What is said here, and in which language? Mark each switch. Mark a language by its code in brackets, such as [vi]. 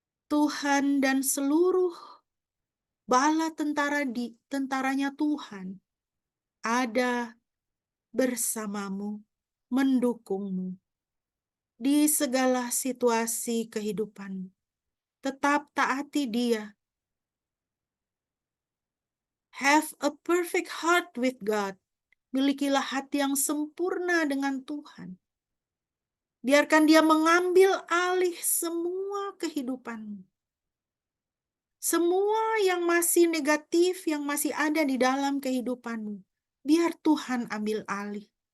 [id] Tuhan dan seluruh bala tentaranya Tuhan ada bersamamu, mendukungmu di segala situasi kehidupanmu. Tetap taati Dia. [en] Have a perfect heart with God. [id] Milikilah hati yang sempurna dengan Tuhan. Biarkan Dia mengambil alih semua kehidupanmu. Semua yang masih negatif, yang masih ada di dalam kehidupanmu, biar Tuhan ambil alih.